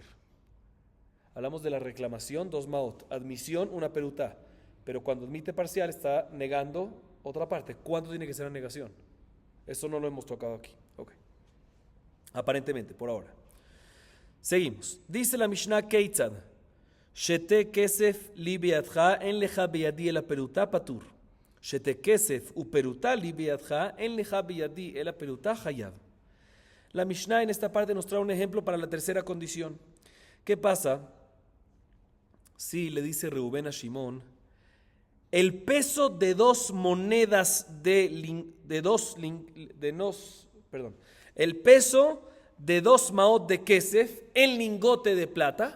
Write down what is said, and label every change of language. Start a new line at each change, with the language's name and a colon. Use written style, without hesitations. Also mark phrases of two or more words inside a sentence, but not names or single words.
Spanish: Hablamos de la reclamación, 2 maot, admisión, 1 peruta, pero cuando admite parcial está negando otra parte. ¿Cuánto tiene que ser la negación? Eso no lo hemos tocado aquí. Okay. Aparentemente, por ahora. Seguimos. Dice la Mishnah
Hebrew: כיצד, שתי כסף לי בידך אין לך בידי אלא פרוטה פטור. שתי כסף ופרוטה לי בידך אין לך בידי אלא פרוטה חייב.
Spanish: La Mishnah en esta parte nos trae un ejemplo para la tercera condición. ¿Qué pasa si le dice Reubén a Shimón, el peso de 2 monedas el peso de 2 maot de kesef en lingote de plata?